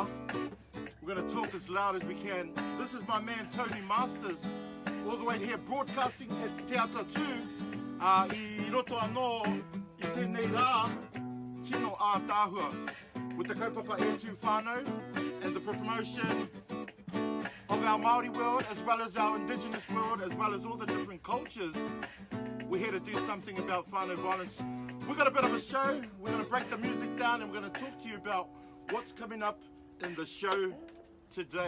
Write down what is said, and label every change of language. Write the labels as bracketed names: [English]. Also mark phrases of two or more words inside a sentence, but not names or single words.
[English] We're going to talk as loud as we can. This is my man Tony Masters, all the way here, broadcasting at Te Ata Tu, [Māori] I roto anō I tēnei rā, tino a tāhua, [English] with the kaupapa Tu Whanau and the promotion of our Māori world, as well as our Indigenous world, as well as all the different cultures. We're here to do something about whānau violence. We've got a bit of a show. We're going to break the music down and we're going to talk to you about what's coming up in the show today.